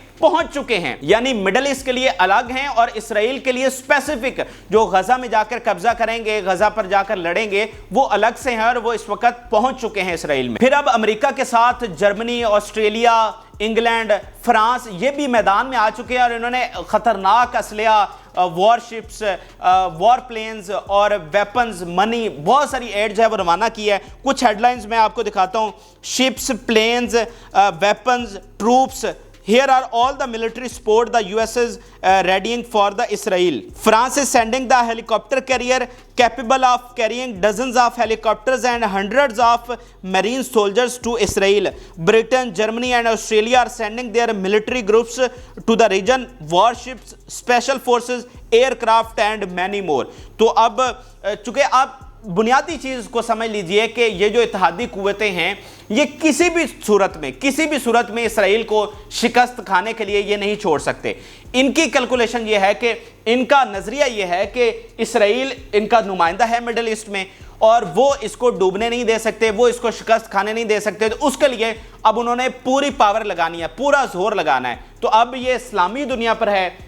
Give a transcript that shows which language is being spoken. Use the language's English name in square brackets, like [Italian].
[Urdu] پہنچ چکے ہیں، یعنی مڈل ایسٹ کے لیے الگ ہیں اور اسرائیل کے لیے اسپیسیفک جو غزہ میں جا کر قبضہ کریں گے، غزہ پر جا کر لڑیں گے، وہ الگ سے ہیں اور وہ اس وقت پہنچ چکے ہیں اسرائیل میں۔ پھر اب امریکہ کے ساتھ جرمنی، آسٹریلیا، انگلینڈ، فرانس یہ بھی میدان میں آ چکے ہیں اور انہوں نے خطرناک اسلحہ، وار شپس، وار پلینز اور ویپنز، منی، بہت ساری ایڈ جو ہے وہ روانہ کی ہے۔ کچھ ہیڈ لائنز میں آپ کو دکھاتا ہوں۔ Ships, planes, weapons, troops. [English] Here are all the military support the US is readying for the Israel. France is sending the helicopter carrier capable of carrying dozens of helicopters and hundreds of marine soldiers to Israel. Britain, Germany and Australia are sending their military groups to the region, warships, special forces, aircraft and many more. [Urdu] تو اب چونکہ آپ بنیادی چیز کو سمجھ لیجئے کہ یہ جو اتحادی قوتیں ہیں یہ کسی بھی صورت میں اسرائیل کو شکست کھانے کے لیے یہ نہیں چھوڑ سکتے۔ ان کی کیلکولیشن یہ ہے کہ ان کا نظریہ یہ ہے کہ اسرائیل ان کا نمائندہ ہے مڈل ایسٹ میں اور وہ اس کو ڈوبنے نہیں دے سکتے، وہ اس کو شکست کھانے نہیں دے سکتے، تو اس کے لیے اب انہوں نے پوری پاور لگانی ہے، پورا زور لگانا ہے۔ تو اب یہ اسلامی دنیا پر ہے